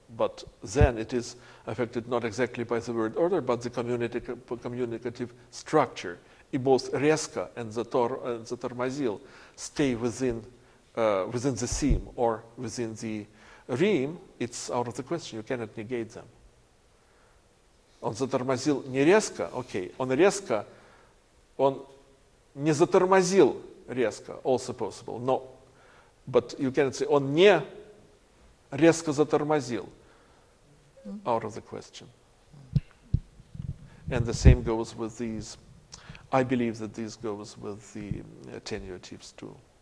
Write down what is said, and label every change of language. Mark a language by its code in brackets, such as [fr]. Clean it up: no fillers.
[en] But then it is affected not exactly by the word order, but the communicative structure. И both резко and затормозил stay within the theme or within the rime. It's out of the question. You cannot negate them. [ru] Он затормозил не резко, okay. Он резко, он не затормозил резко, [en] also possible. No, but you cannot say [ru] он не резко затормозил. [en] Out of the question. And the same goes with these. I believe that this goes with the attenuatives too.